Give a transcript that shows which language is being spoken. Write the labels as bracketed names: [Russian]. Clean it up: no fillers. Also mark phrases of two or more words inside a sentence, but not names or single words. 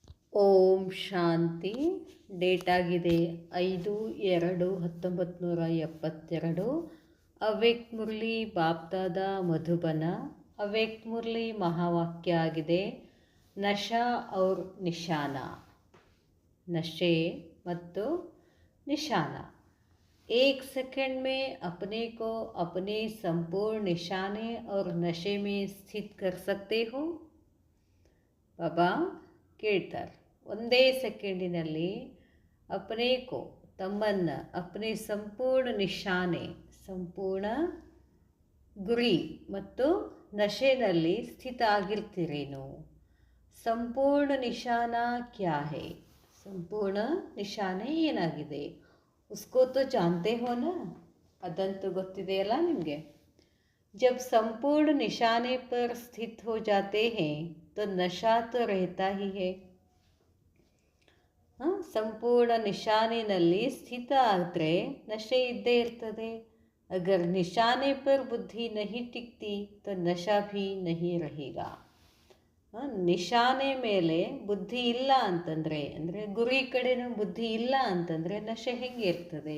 [Kannada] ಓಂ ಶಾಂತಿ. ಡೇಟ್ ಆಗಿದೆ 5/2/1972. ಅವ್ಯಕ್ತ ಮುರಳಿ ಬಾಪ್ದಾದ ಮಧುಬನ. ಅವ್ಯಕ್ತ ಮುರಳಿ ಮಹಾವಾಕ್ಯ ಆಗಿದೆ, [Hindi] नशा और निशान. [Kannada] ನಶೆ ಮತ್ತು ನಿಶಾನ. [Hindi] एक सेकंड में अपने को अपने संपूर्ण निशाने और नशे में स्थित कर सकते हो. [Kannada] बाबा ಕೇಳ್ತಾರೆ, ಒಂದೇ ಸೆಕೆಂಡಿನಲ್ಲಿ ಅಪನೇಕೋ ತಮ್ಮನ್ನು ಅಪನೆ ಸಂಪೂರ್ಣ ನಿಶಾನೆ, ಸಂಪೂರ್ಣ ಗುರಿ ಮತ್ತು ನಶೆನಲ್ಲಿ ಸ್ಥಿತ ಆಗಿರ್ತೀರೇನು. [Hindi] संपूर्ण निशान क्या है? [Kannada] ಸಂಪೂರ್ಣ ನಿಶಾನೆ ಏನಾಗಿದೆ? [Hindi] उसको तो जानते हो ना? [Kannada] ಅದಂತೂ ಗೊತ್ತಿದೆಯಲ್ಲ ನಿಮಗೆ. [Hindi] जब संपूर्ण निशाने पर स्थित हो जाते हैं तो नशा तो रहता ही है. [Kannada] ಸಂಪೂರ್ಣ ನಿಶಾನೆಯಲ್ಲಿ ಸ್ಥಿತ ಆದರೆ ನಶೆ ಇದ್ದೇ ಇರ್ತದೆ. [Hindi] अगर निशाने पर बुद्धि नहीं टिकती तो नशा भी नहीं रहेगा. [Kannada] ನಿಶಾನೆ ಮೇಲೆ ಬುದ್ಧಿ ಇಲ್ಲ ಅಂತಂದರೆ, ಅಂದರೆ ಗುರಿ ಕಡೆನೂ ಬುದ್ಧಿ ಇಲ್ಲ ಅಂತಂದರೆ ನಶೆ ಹೆಂಗೆ ಇರ್ತದೆ?